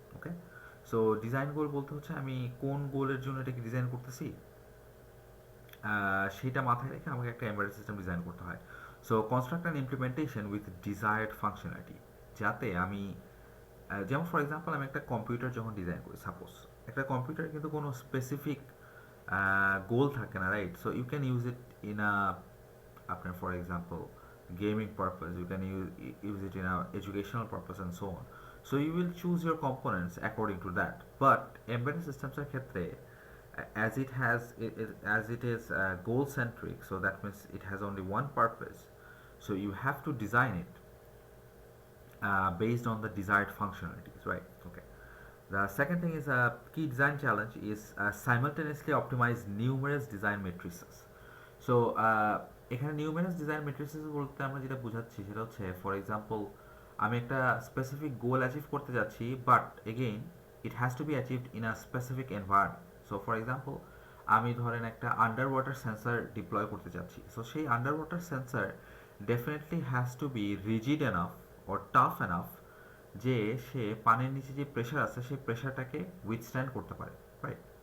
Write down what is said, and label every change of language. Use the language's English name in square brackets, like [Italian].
[Bangla] ওকে, so design গোল বলতে হচ্ছে আমি কোন গোলের জন্য এটাকে ডিজাইন করতেছি সেটা মাথায় রেখে আমাকে একটা এমবেডেড সিস্টেম ডিজাইন করতে হয়। [English] so construct and implementation with desired functionality, [Bangla] যাতে আমি যেমন ফর এক্সাম্পল আমি একটা কম্পিউটার যখন ডিজাইন করি, সাপোজ একটা কম্পিউটার কিন্তু কোনো স্পেসিফিক গোল থাকে না, right? [English] So you can use it in a আপনার for example gaming purpose, you can use it in a educational purpose and so on. So you will choose your components according to that. But embedded systems এর ক্ষেত্রে as it is goal centric, so that means it has only one purpose, so you have to design it based on the desired functionalities, right? Okay, the second thing is a key design challenge is simultaneously optimize numerous design matrices. [Bangla] So এখানে numerous design মেট্রিক্সেস বলতে আমরা যেটা বোঝাচ্ছি সেটা হচ্ছে for example আমি একটা specific গোল achieve করতে যাচ্ছি, [English] But again it has to be achieved in a specific environment. [Bangla] So for example আমি ধরেন একটা আন্ডার ওয়াটার সেন্সার ডিপ্লয় করতে যাচ্ছি, সো সেই under water sensor [English] definitely has to be rigid enough or tough enough [Bangla] যে সে পানির নিচে যে প্রেশার আছে সেই প্রেশারটাকে উইথস্ট্যান্ড করতে পারে, রাইট?